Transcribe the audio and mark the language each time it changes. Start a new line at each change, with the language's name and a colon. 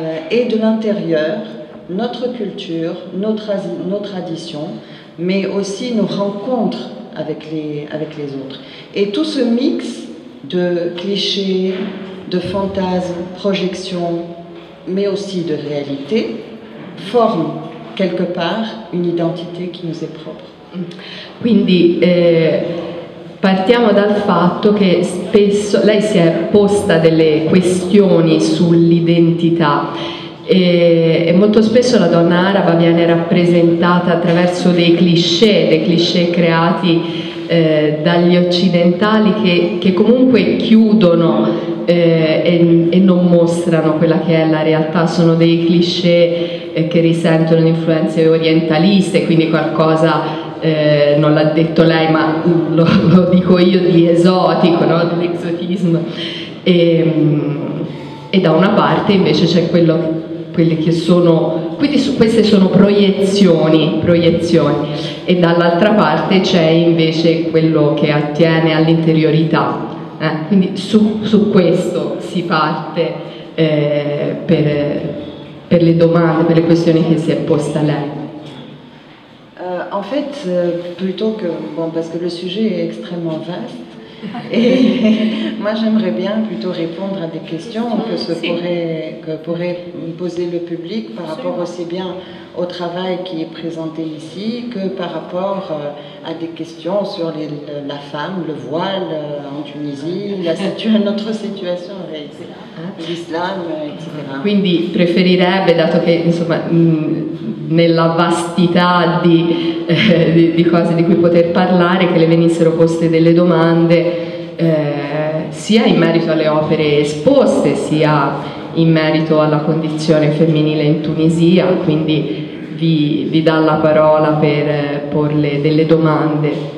French: Et de l'intérieur, notre culture, nos traditions, mais aussi nos rencontres avec les autres. Et tout ce mix de clichés, de fantasmes, projections, mais aussi de réalité, forme quelque part une identité qui nous est propre.
Italian: Quindi partiamo dal fatto che spesso lei si è posta delle questioni sull'identità e molto spesso la donna araba viene rappresentata attraverso dei cliché creati dagli occidentali che comunque chiudono e non mostrano quella che è la realtà. Sono dei cliché che risentono di influenze orientaliste, quindi qualcosa non l'ha detto lei ma lo dico io, di esotico, no? Dell'esotismo, e da una parte invece c'è quello quelle che sono, quindi queste sono proiezioni, e dall'altra parte c'è invece quello che attiene all'interiorità, quindi su questo si parte per le domande, per le questioni che si è posta lei.
French: En fait, plutôt que... Bon, parce que le sujet est extrêmement vaste, et moi j'aimerais bien plutôt répondre à des questions que pourrait poser le public par rapport aussi bien au travail qui est présenté ici que par rapport à des questions sur la femme, le voile en Tunisie, notre situation en réalité, l'islam, etc.
Italian: Quindi preferirebbe, dato che insomma nella vastità di cose di cui poter parlare, che le venissero poste delle domande sia in merito alle opere esposte, sia in merito alla condizione femminile in Tunisia, quindi vi dà la parola per porle delle domande.